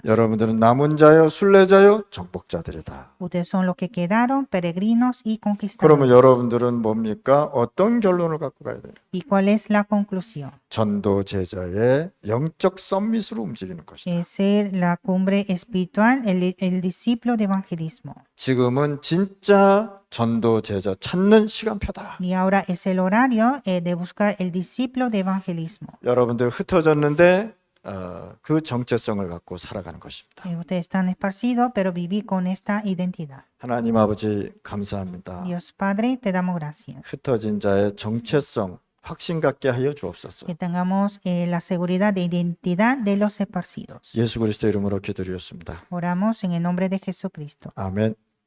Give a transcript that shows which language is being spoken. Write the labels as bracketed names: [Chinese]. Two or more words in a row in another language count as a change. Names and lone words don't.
[Korean] 여러분들은 남은 자요, 순례자요, 정복자들이다. [Spanish] Ustedes son los que quedaron, peregrinos y [Korean] 그러면 [Spanish] conquistadores. [Korean] 여러분들은 뭡니까? 어떤 결론을 갖고 가야 돼요? [Spanish] ¿Y cuál es la conclusión? [Korean] 전도 제자의 영적 썸밋으로 움직이는 것이다. [Spanish] Es ser la cumbre espiritual, el discípulo de evangelismo. [Korean] 지금은 진짜 전도 제자 찾는 시간표다. [Spanish] Y ahora es el horario de buscar el discípulo de evangelismo. [Korean] 여러분들 흩어졌는데 그 정체성을 갖고 살아가는 것입니다. [Spanish] Ustedes están esparcidos, pero viví con esta identidad. [Korean] 하나님 아버지 감사합니다. [Spanish] Dios Padre, te damos gracias. [Korean] 흩어진 자의 정체성 확신 갖게 하여 주옵소서. [Spanish] Que tengamos la seguridad de identidad de los esparcidos. [Korean] 예수 그리스도 이름으로 기도드렸습니다. [Spanish] Oramos en el nombre de Jesucristo. [Korean] 아멘.